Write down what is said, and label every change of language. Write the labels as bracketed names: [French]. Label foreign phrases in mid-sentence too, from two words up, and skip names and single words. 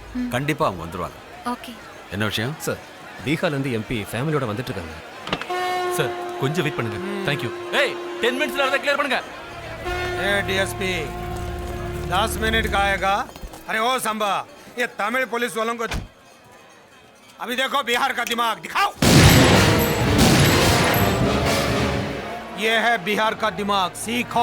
[Tamil] கண்டிப்பாக அவங்க வந்துடுவாங்க. ஓகே. என்ன விஷயம் சார்? பீகார்லேருந்து எம்பி ஃபேமிலியோட வந்துட்டு இருக்காங்க சார். கொஞ்சம் வெயிட் பண்ணுங்க. தேங்க்யூ. ஏய் 10 மினிட்ஸ்ல அதை கிளியர் பண்ணுங்க. [Hindi] ए डीएसपी 10 मिनट का आएगा। अरे ओ संभा, ये तमिल पुलिस वालों को अभी देखो बिहार का दिमाग दिखाओ। ये है बिहार का दिमाग, सीखो।